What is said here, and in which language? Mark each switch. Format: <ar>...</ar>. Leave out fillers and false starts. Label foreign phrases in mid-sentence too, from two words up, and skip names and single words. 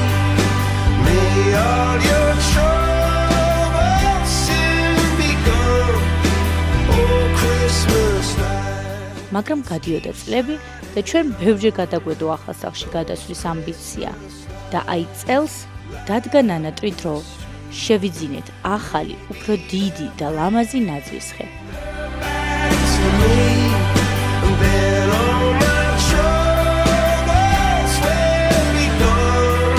<en>May all your troubles soon be gone. Oh, Christmas lights.</en> <ka>მაგრამ გადიოდა წლები და ჩვენ ბევრჯერ გადაგვედო ახალ სახლში გადასვლის ამბიცია და აი წელს დადგა ნანატვი დრო. შევიძინეთ ახალი, უფრო დიდი და ლამაზი ნაძვის ხე.</ka> <en>To me, then all my troubles will be gone.</en>